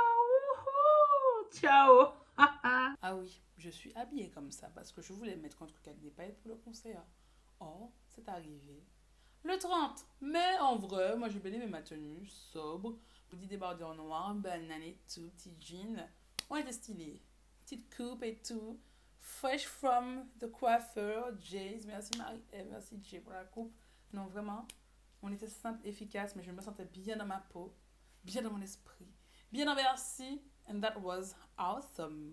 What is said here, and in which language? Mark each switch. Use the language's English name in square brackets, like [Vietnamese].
[French] Wouhou! Ciao. Ah oui, je suis habillée comme ça parce que je voulais mettre un truc avec des paillettes pour le concert. Oh, c'est arrivé. Le 30. Mais en vrai, moi j'ai bien aimé ma tenue, sobre, petit débardeur noir, banane et tout, petit jean. On était stylés. Petite coupe et tout. [English] Fresh from the coiffeur, Jay's. [French] Merci Marie, merci Jay pour la coupe. Non, vraiment, on était simple, efficace, mais je me sentais bien dans ma peau, bien dans mon esprit, bien dans Bercy. [English] And that was awesome.